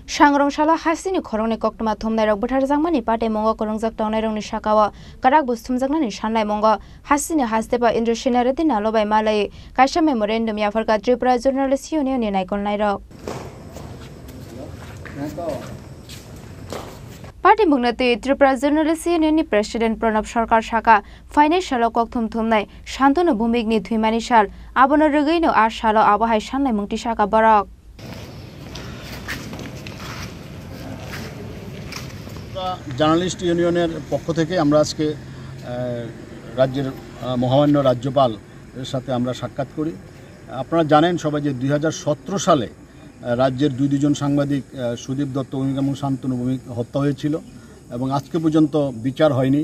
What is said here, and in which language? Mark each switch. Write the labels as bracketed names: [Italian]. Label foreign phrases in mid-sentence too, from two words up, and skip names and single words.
[Kok Borok] Sangrongshalo hasini khorongni koktoma thumnai rok bwthar jangmani pate mongo korongjak tongnai rokni sakao karak busthumjaknani sanlai mongo hasini hasteba Indonesian reti nalobai malai kaisa memorandum yafarka Tripura Journalist Union ni naikolnai rok Party Mugnati Tripura Journalist Union ni President Pranab Sarkar Saka financial kokthum thumnai Shantanu Bhumikni Thuimani sal abono rwgino 8 salo abahai sanlai mungti saka borok [Bangla] জার্নালিস্ট ইউনিয়নের পক্ষ থেকে আমরা আজকে রাজ্যের মহামান্য রাজ্যপাল এর সাথে আমরা সাক্ষাৎ করি। আপনারা জানেন সবাই যে 2017 সালে রাজ্যের দুজন সাংবাদিক সুদীপ দত্ত ভৌমিক এবং শান্তনু ভৌমিক হত্যা হয়েছিল এবং আজকে পর্যন্ত বিচার হয়নি।